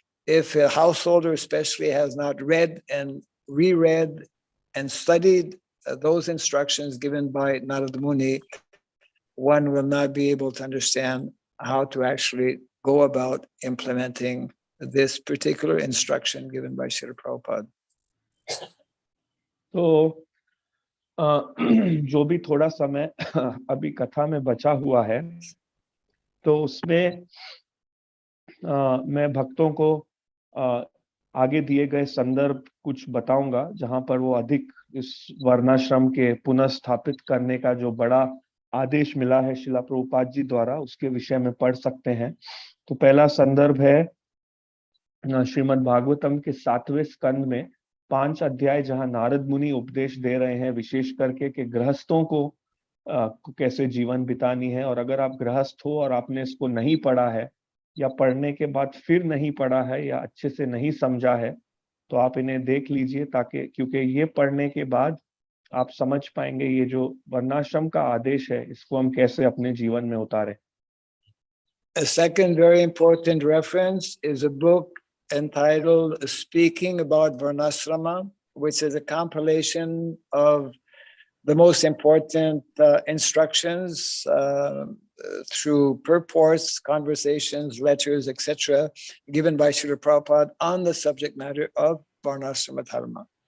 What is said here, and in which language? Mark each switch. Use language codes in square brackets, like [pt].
[en] If a householder especially has not read and reread and studied those instructions given by Narada Muni, one will not be able to understand how to actually go about implementing this particular instruction given by Srila Prabhupada. [hi] तो जो भी थोड़ा समय अभी कथा में बचा हुआ है, तो उसमें मैं भक्तों को आगे दिए गए संदर्भ कुछ बताऊंगा, जहां पर वो अधिक इस वर्णाश्रम के पुनः स्थापित करने का जो बड़ा आदेश मिला है शिला प्रभुपाद जी द्वारा, उसके विषय में पढ़ सकते हैं। तो पहला संदर्भ है श्रीमद् भागवतम के 7वें स्कंद में 5 अध्याय, जहां नारद मुनि उपदेश दे रहे हैं विशेष करके कि गृहस्थों को कैसे जीवन बितानी है। और अगर आप गृहस्थ हो और आपने इसको नहीं पढ़ा है, या पढ़ने के बाद फिर नहीं पढ़ा है, या अच्छे से नहीं समझा है, तो आप इन्हें देख लीजिए, ताकि क्योंकि ये पढ़ने के बाद आप समझ पाएंगे ये जो वर्णाश्रम का आदेश है इसको हम कैसे अपने जीवन में उतारें। [en] A second very important reference is a book entitled Speaking About Varnashrama, which is a compilation of the most important instructions through purports, conversations, letters, etc., given by Srila Prabhupada on the subject matter of Varnashrama Dharma.